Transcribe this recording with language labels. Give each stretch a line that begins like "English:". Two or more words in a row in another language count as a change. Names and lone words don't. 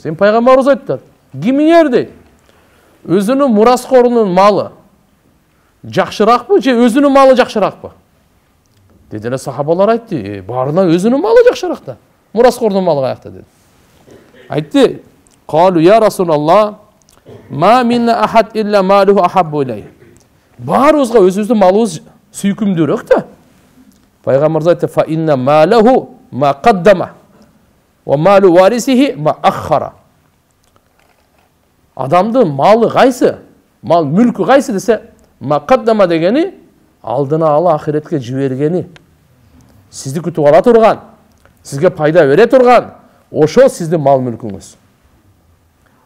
Kyrgyz: Эми пайгамбарыбыз айтты, кимиңер дейт. Өзүнүн мураскорунун малы жакшыракпы же өзүнүн малы жакшыракпы? Деди эле сахабалар айтты, баарына өзүнүн малы жакшыраак да. Мураскордун малы каякта деди. Айтты,
Arabic: "قالوا يا رسول الله ما منا أحد إلا ماله أحب إليه."
Kyrgyz: Баарыбызга өзүбүздүн малыбыз сүйкүмдүүрөөк да. Пайгамбарыбыз айтты,
Arabic: "فإن ماله ما قدم ومال وارثه ما أخر."
Kyrgyz: Адамдын малы кайсы? Мал мүлкү кайсы десе,
Arabic: ما قدم
Kyrgyz: дегени алдына ала ахиретке жибергени. Сизди күтүп ала турган, сизге пайда бере турган, ошо сиздин мал мүлкүңүз.